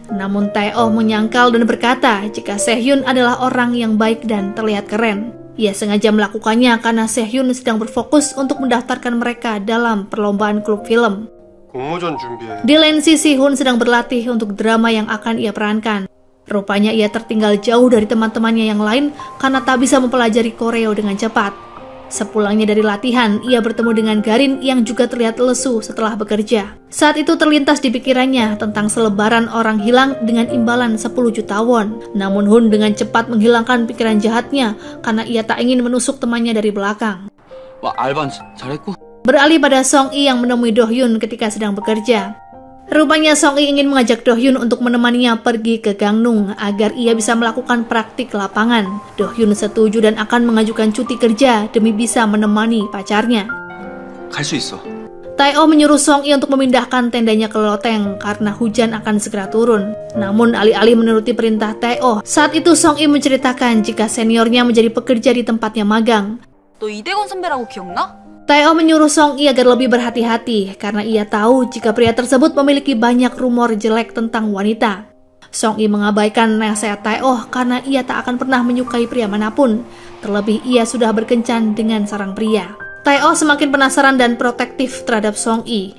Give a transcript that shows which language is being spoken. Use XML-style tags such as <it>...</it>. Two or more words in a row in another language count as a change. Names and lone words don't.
<id>Namun Tae-oh menyangkal dan berkata jika Se-hyun adalah orang yang baik dan terlihat keren. Ia sengaja melakukannya karena Se-hyun sedang berfokus untuk mendaftarkan mereka dalam perlombaan klub film.</id> <ko>공모전 준비해.</ko> <id>Di lain sisi, Hun sedang berlatih untuk drama yang akan ia perankan. Rupanya ia tertinggal jauh dari teman-temannya yang lain karena tak bisa mempelajari koreo dengan cepat. Sepulangnya dari latihan, ia bertemu dengan Garin yang juga terlihat lesu setelah bekerja. Saat itu terlintas di pikirannya tentang selebaran orang hilang dengan imbalan 10 juta won. Namun Hun dengan cepat menghilangkan pikiran jahatnya karena ia tak ingin menusuk temannya dari belakang.</id> <ko>와, 알바 잘했고.</ko> <id>Beralih pada Song-i yang menemui Do-hyun ketika sedang bekerja. Rupanya Song-i ingin mengajak Do-hyun untuk menemaninya pergi ke Gangnung agar ia bisa melakukan praktik lapangan. Do-hyun setuju dan akan mengajukan cuti kerja demi bisa menemani pacarnya.</id> <ko>갈 수 있어.</ko> <id>Tae-oh menyuruh Song-i untuk memindahkan tendanya ke loteng karena hujan akan segera turun. Namun alih-alih menuruti perintah Tae-oh, saat itu Song-i menceritakan jika seniornya menjadi pekerja di tempatnya magang.</id> <ko>너 이대건 선배라고 기억나?</ko> <id>Tae-oh menyuruh Song-i agar lebih berhati-hati karena ia tahu jika pria tersebut memiliki banyak rumor jelek tentang wanita. Song-i mengabaikan nasihat Tae-oh karena ia tak akan pernah menyukai pria manapun. Terlebih ia sudah berkencan dengan seorang pria. Tae-oh semakin penasaran dan protektif terhadap Song-i.</id>